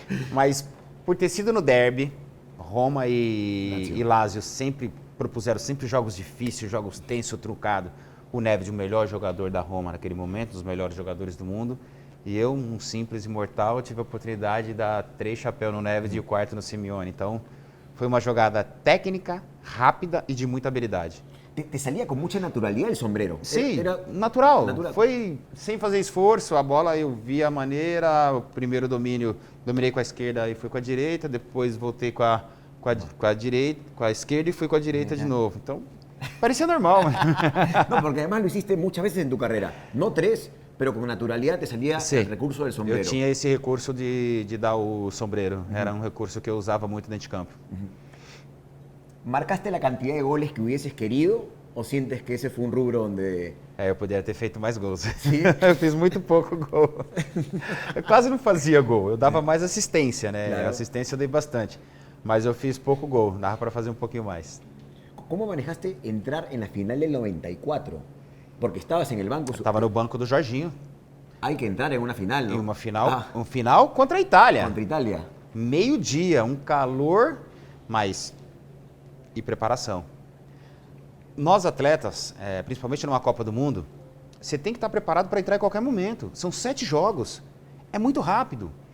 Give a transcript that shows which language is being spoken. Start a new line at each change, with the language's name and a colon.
Portuguese: Mas por ter sido no derby, Roma e Lazio sempre propuseram jogos difíceis, jogos tensos, trucados. O Neves, o melhor jogador da Roma naquele momento, um dos melhores jogadores do mundo. E eu, um simples imortal, tive a oportunidade de dar 3 chapéus no Neves e o quarto no Simeone. Então, foi uma jogada técnica, rápida e de muita habilidade.
Spanish: ¿Te salía con mucha naturalidad el sombrero?
Portuguese: Sim,
Spanish: Era
Portuguese: natural. Foi sem fazer esforço, a bola eu vi a maneira, o primeiro domínio, dominei com a esquerda e fui com a direita, depois voltei com a esquerda e fui com a direita de novo. Então, parecia normal.
Spanish: No, porque además lo hiciste muchas veces en tu carrera. No 3, pero con naturalidad te salía el recurso del sombrero.
Portuguese: Eu tinha esse recurso de dar o sombreiro. Era um recurso que eu usava muito dentro de campo.
Spanish: ¿Marcaste la cantidad de goles que hubieses querido o sientes que ese fue un rubro donde...
Portuguese: Eu poderia ter feito mais gols. Sim? Eu fiz muito pouco gol. Eu quase não fazia gol. Eu dava mais assistência, né? Claro. Assistência eu dei bastante. Mas eu fiz pouco gol. Dava para fazer um pouquinho mais.
Spanish: ¿Cómo manejaste entrar en la final del 94? Porque estabas en el banco.
Portuguese: Estava no banco do Jorginho.
Spanish: Hay que entrar en una final, ¿no?
Portuguese: Em uma final, um final contra a Itália.
Spanish: Contra Italia.
Portuguese: Meio-dia, um calor, mas e preparação. Nós atletas, principalmente numa Copa do Mundo, você tem que estar preparado para entrar em qualquer momento. São 7 jogos. É muito rápido.